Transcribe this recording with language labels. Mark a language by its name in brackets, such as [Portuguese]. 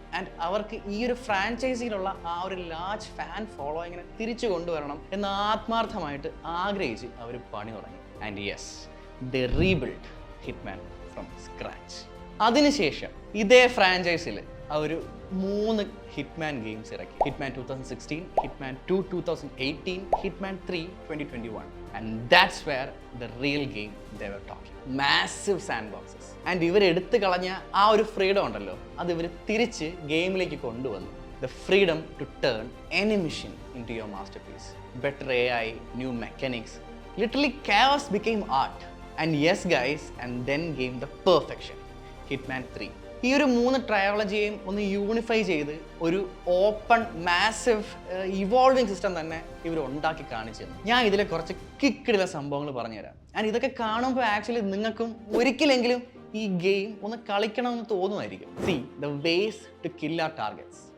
[Malayalam] And അവർക്ക് ഈ ഒരു ഫ്രാഞ്ചൈസിയിലുള്ള ആ ഒരു ലാർജ് ഫാൻ ഫോളോയിങ്ങിനെ തിരിച്ചു കൊണ്ടുവരണം എന്ന് ആത്മാർത്ഥമായിട്ട് ആഗ്രഹിച്ച് അവർ പണി തുടങ്ങി. [English] And yes, they rebuild Hitman from scratch. [Malayalam] അതിനുശേഷം ഇതേ ഫ്രാഞ്ചൈസിൽ അവർ 3 ഹിറ്റ്മാൻ ഗെയിംസ് ഇറക്കി. Hitman 2016, Hitman 2 2018, Hitman 3 2021. [English] And that's where the real game they were talking. Massive sandboxes. [Malayalam] And ഇവർ എടുത്തു കളഞ്ഞ ആ ഒരു ഫ്രീഡം ഉണ്ടല്ലോ, അത് ഇവർ തിരിച്ച് ഗെയിമിലേക്ക് കൊണ്ടുവന്നു. [English] The freedom to turn any mission into your masterpiece. Better AI, new mechanics. Literally chaos became art. And yes guys, and then came the perfection. Hitman 3. [Malayalam] ഈ ഒരു 3 ട്രയോളജിയെയും ഒന്ന് യൂണിഫൈ ചെയ്ത് ഒരു ഓപ്പൺ മാസീവ് ഇവോൾവിങ് സിസ്റ്റം തന്നെ ഇവർ ഉണ്ടാക്കി കാണിച്ചു തന്നു. ഞാൻ ഇതിലെ കുറച്ച് കിക്കിടുള്ള സംഭവങ്ങൾ പറഞ്ഞുതരാം. ആൻഡ് ഇതൊക്കെ കാണുമ്പോൾ ആക്ച്വലി നിങ്ങൾക്കും ഒരിക്കലെങ്കിലും ഈ ഗെയിം ഒന്ന് കളിക്കണമെന്ന് തോന്നുമായിരിക്കും. [English] See the ways to kill our targets.